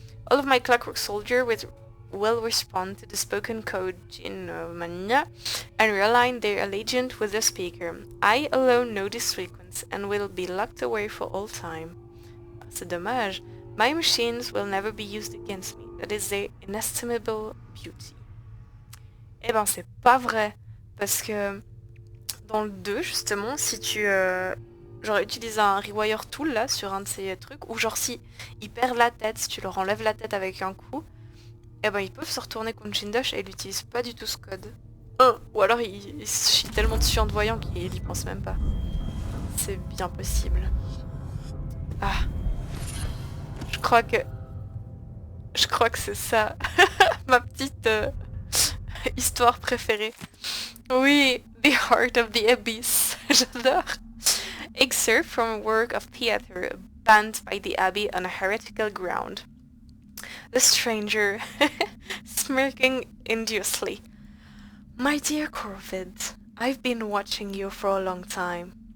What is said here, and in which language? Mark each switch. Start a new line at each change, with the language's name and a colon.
English: All of my clockwork soldiers will respond to the spoken code and realign their allegiance with the speaker. I alone know this sequence and will be locked away for all time.
French: C'est dommage.
English: My machines will never be used against me. That is their inestimable beauty.
French: Eh ben c'est pas vrai. Parce que dans le 2 justement, si tu genre utilise un rewire tool là sur un de ces trucs, ou genre si ils perdent la tête, si tu leur enlèves la tête avec un coup, eh ben ils peuvent se retourner contre Jindosh et ils n'utilisent pas du tout ce code. Ou alors il se chie tellement dessus en te voyant qu'il y pense même pas. C'est bien possible. Ah. Je crois que c'est ça. Ma petite histoire préférée. Oui, The Heart of the Abyss. J'adore.
English: Excerpt from a work of theatre banned by the Abbey on a heretical ground. The stranger, smirking enviously. My dear Corvid, I've been watching you for a long time.